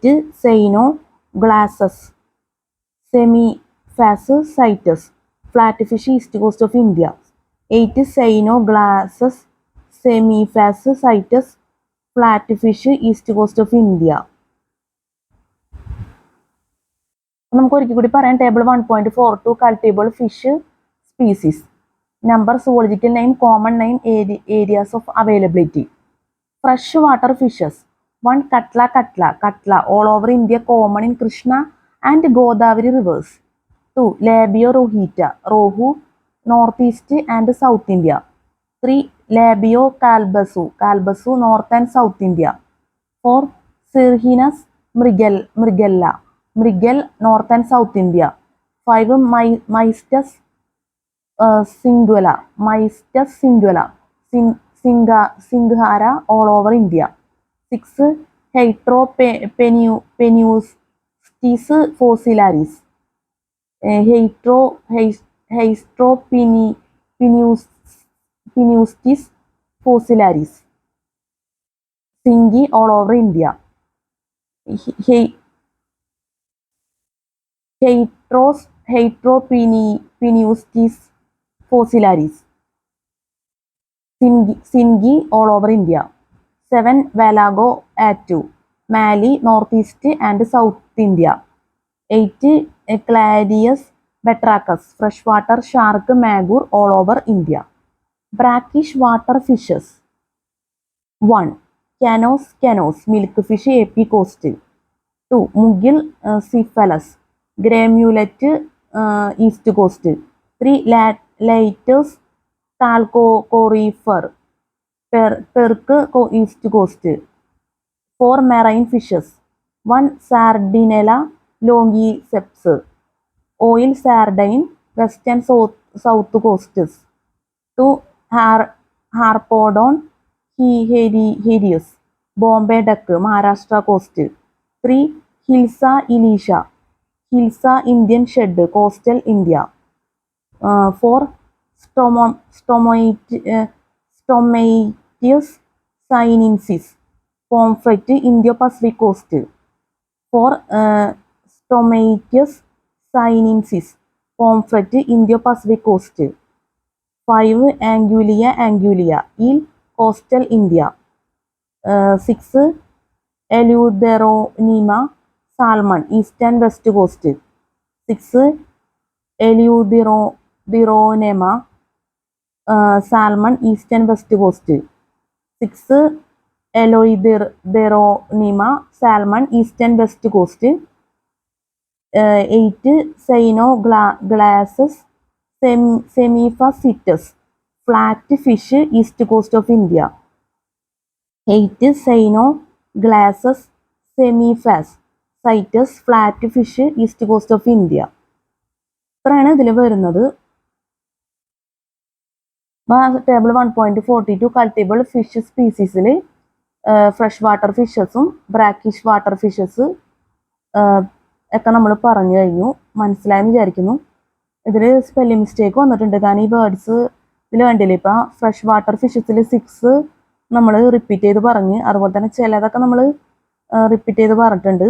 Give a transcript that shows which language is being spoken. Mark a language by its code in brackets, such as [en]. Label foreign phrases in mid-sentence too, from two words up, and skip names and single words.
[en] Cyanoglassus semifas citus, flatfish, east coast of India. 8. Cyanoglassus semifas citus, flatfish, east coast of India. [ml] നമുക്ക് ഒരിക്കൽ കൂടി പറയാം. [en] ടേബിൾ 1.42 cultivable fish species. Number, zoological name, common name, areas of availability. Freshwater fishes. 1. Katla, all over India, common in Krishna and Godavari rivers. 2. Labio rohita, rohu, northeast and south India. 3. Labio calbasu, north and south India. 4. Sirhinus mrigella, north and south India. 5. Myastus singuala, Singhara, all over India. 6. Heteropenustis fossilaris, Heteropenustis fossilaris, Singhi, all over India. Heteropenustis fossilaris, Singhi, all over India. 7. Valago atu, Mali, northeast and south India. 8. Cladius batrachus, freshwater shark, magur, all over India. Brackish water fishes. 1. Canos, milkfish, AP coast. 2. Mugil cephalus, Gramulet, east coast. 3. Latus calcorifer, Perk, east coast. 4. Marine fishes. 1. Sardinella longiceps, oil sardine, west and south coasts. 2. Harpodon herius, Bombay duck, Maharashtra coast. 3. Hilsa elisha, Hilsa Indian shed, coastal India. 4. Stomatius sinensis, Pomfret, Indo-Pacific coast. 4. Stomatius sinensis, Pomfret, Indo-Pacific coast. 5. Anguilla, eel, coastal India. 6. Eleutheronema, salmon, east and west coast. 6. Eleutheronema, salmon, east and west coast. 6. Eleutheronema, salmon, east and west coast. 8. Cyanoglassus semifas citus, flatfish, east coast of India. 8. Cyanoglassus semifas citus, flatfish, east coast of India. [ml] ഇത്രയാണ് ഇതിൽ വരുന്നത്. [en] Table 1.42 cultivable fish species fresh water fishes brackish water fishes [ml] ഒക്കെ നമ്മൾ പറഞ്ഞു കഴിഞ്ഞു. മനസ്സിലായെന്ന് വിചാരിക്കുന്നു. ഇതിൽ [en] spelling mistake [ml] വന്നിട്ടുണ്ട്. കാരണം ഈ വേർഡ്സ് ഇതിൽ കണ്ടില്ലേ, ഇപ്പം [en] fresh water fishes [ml] 6 നമ്മൾ റിപ്പീറ്റ് ചെയ്ത് പറഞ്ഞ്, അതുപോലെ തന്നെ ചിലതൊക്കെ നമ്മൾ റിപ്പീറ്റ് ചെയ്ത് പറഞ്ഞിട്ടുണ്ട്.